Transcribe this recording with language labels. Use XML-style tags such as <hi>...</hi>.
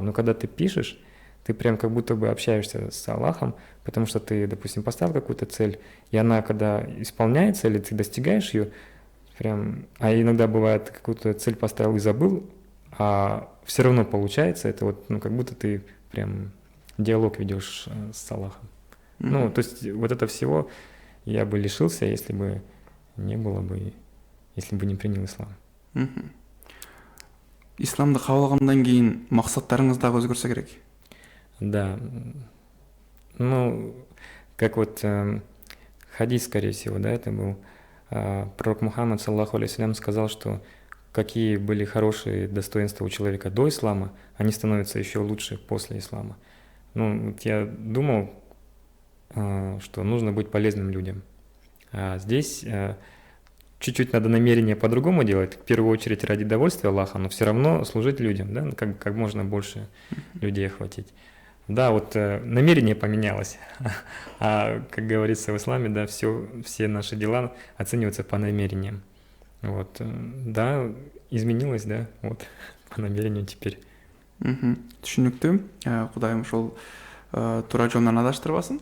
<ru>Но когда ты пишешь, ты прям как будто бы общаешься с Аллахом, потому что ты, допустим, поставил какую-то цель, и она, когда исполняется, или ты достигаешь ее, прям, а иногда бывает, какую-то цель поставил и забыл, а все равно получается, это вот, ну, как будто ты прям диалог ведешь с Аллахом. Ну, то есть вот это всего я бы лишился, если бы не было бы, если бы не принял ислам.</ru> <kk>Исламды қабылдағаннан кейін мақсаттарыңыз дағы өзгерсе керек.</kk> <ru>Да, ну, как вот хадис, скорее всего, да, это был. Пророк Мухаммад, саллаху алейхиссалям, сказал, что какие были хорошие достоинства у человека до ислама, они становятся еще лучше после ислама. Ну, вот я думал, что нужно быть полезным людям. А здесь чуть-чуть надо намерение по-другому делать, в первую очередь ради довольствия Аллаха, но все равно служить людям, да, как можно больше людей охватить. Да, вот намерение поменялось, а как говорится в исламе, да, все наши дела оцениваются по намерениям. Вот, да, изменилось, да, вот, по намерению теперь.</ru> <kk>Түсінікті. Құдайым шол тура жолдан адаштырбасын.</kk>